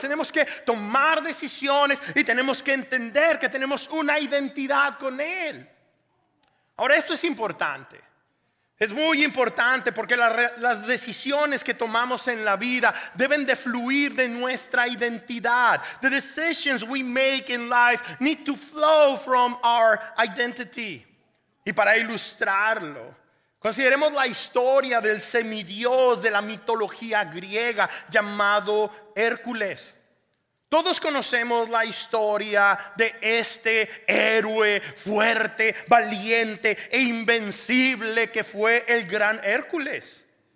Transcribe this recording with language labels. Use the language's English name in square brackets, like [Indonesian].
[Spanish] Tenemos que tomar decisiones y tenemos que entender que tenemos una identidad con Él. Ahora, esto es importante. Es muy importante porque las decisiones que tomamos en la vida deben de fluir de nuestra identidad. [English] The decisions we make in life need to flow from our identity. [Spanish] Y para ilustrarlo, consideremos la historia del semidios de la mitología griega llamado Hércules. Todos conocemos la historia de este héroe fuerte, valiente e invencible que fue el gran Hércules.